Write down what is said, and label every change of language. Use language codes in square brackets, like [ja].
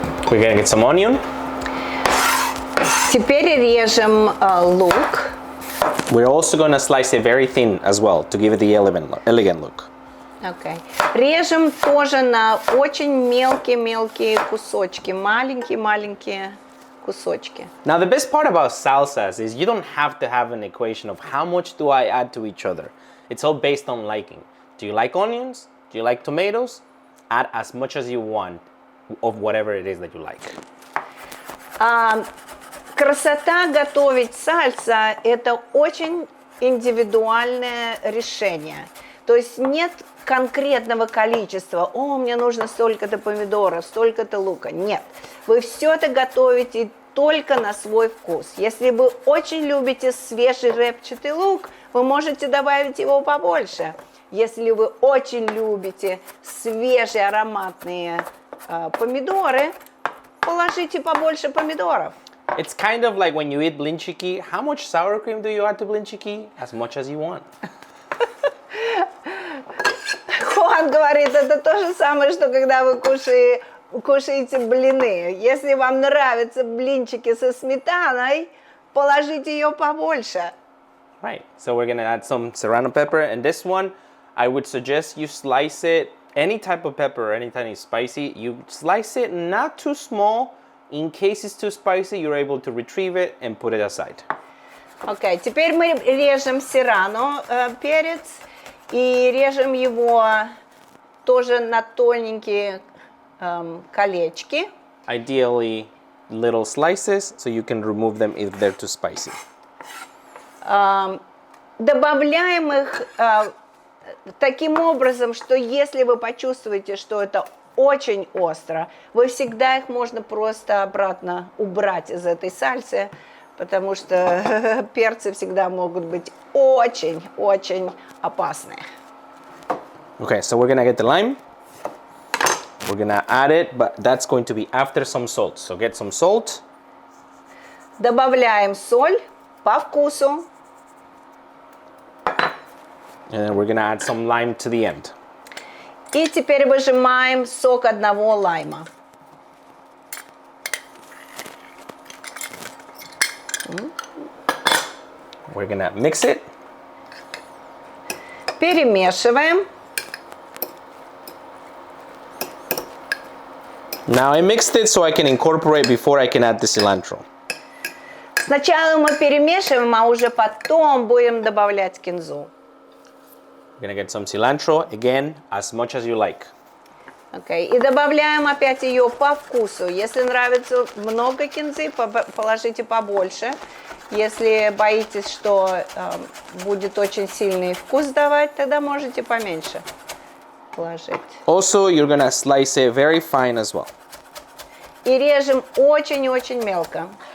[en] We're gonna get some onion. [ru] Теперь режем лук. [en] We're also gonna slice it very thin as well to give it the elegant look. Okay. [ru] Режем тоже на очень мелкие кусочки, маленькие кусочки. [en] Now the best part about salsas is you don't have to have an equation of how much do I add to each other. It's all based on liking. Do you like onions? Do you like tomatoes? Add as much as you want of whatever it is that you like. [ru] Красота готовить сальса – это очень индивидуальное решение. То есть нет конкретного количества. О, мне нужно столько-то помидоров, столько-то лука. Нет, вы все это готовите только на свой вкус. Если вы очень любите свежий репчатый лук, вы можете добавить его побольше. Если вы очень любите свежие ароматные помидоры, положите побольше помидоров. [en] It's kind of like when you eat [ru] блинчики. [en] How much sour cream do you add to блинчики? As much as you want. [ru] Хуан говорит, это то же самое, что когда вы кушаете блины. Если вам нравятся блинчики со сметаной, положите ее побольше. [en] Right. So we're gonna add some serrano pepper, and this one, I would suggest you slice it. Any type of pepper, anything is spicy, you slice it not too small. In case it's too spicy, you're able to retrieve it and put it aside. [ru] Окей, теперь мы режем серрано перец и режем его тоже на тоненькие колечки. [en] Ideally, little slices, so you can remove them if they're too spicy. [ru] Добавляем их таким образом, что если вы почувствуете, что это очень остро, вы всегда их можно просто обратно убрать из этой сальсы, потому что перцы всегда могут быть очень-очень опасные. [en] Okay, so we're gonna get the lime. We're gonna add it, but that's going to be after some salt. So get some salt. [ru] Добавляем соль по вкусу. [en] And then we're gonna add some lime to the end. [ru] И теперь выжимаем сок одного лайма. [en] We're gonna mix it. [ru] Перемешиваем. [en] Now I mixed it so I can incorporate before I can add the cilantro. [ru] Сначала мы перемешиваем, а уже потом будем добавлять кинзу. [en] We're gonna get some cilantro, again, as much as you like. Okay. [ru] И добавляем опять ее по вкусу. Если нравится много кинзы, положите побольше. Если боитесь, что будет очень сильный вкус давать, тогда можете поменьше положить. [en] Also, you're gonna slice it very fine as well. [ru] И режем очень-очень мелко.